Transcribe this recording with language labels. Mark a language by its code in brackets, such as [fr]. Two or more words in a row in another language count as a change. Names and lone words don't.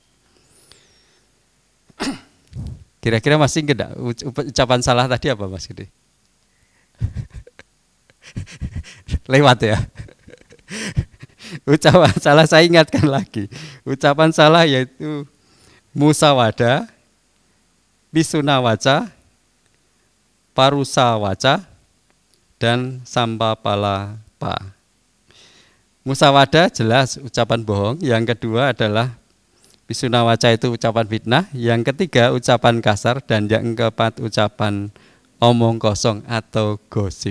[id] Kira-kira masih enggak ucapan salah tadi apa Mas Gede? Lewat ya. Ucapan salah saya ingatkan lagi. Ucapan salah yaitu [pi] musawada, pisuna waca, parusa waca, [id] dan sampapalapa. Musawada jelas ucapan bohong. Yang kedua adalah pisuna waca itu ucapan fitnah. Yang ketiga ucapan kasar. Dan yang keempat ucapan omong kosong atau gosip.